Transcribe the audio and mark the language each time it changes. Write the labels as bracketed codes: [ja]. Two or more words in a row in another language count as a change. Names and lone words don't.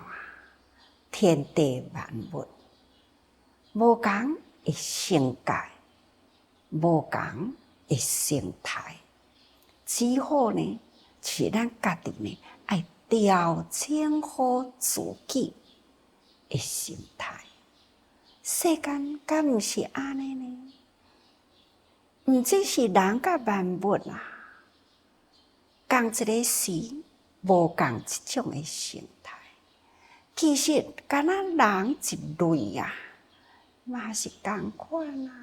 [nan] 天地万物无共的性格，无共的生态，只好呢，是咱家己呢，爱调整好自己的心态。世间敢毋是安尼呢？毋只是人甲万物啊，同一个时无共一种的生态。其实敢若人一类啊，嘛是同款啊。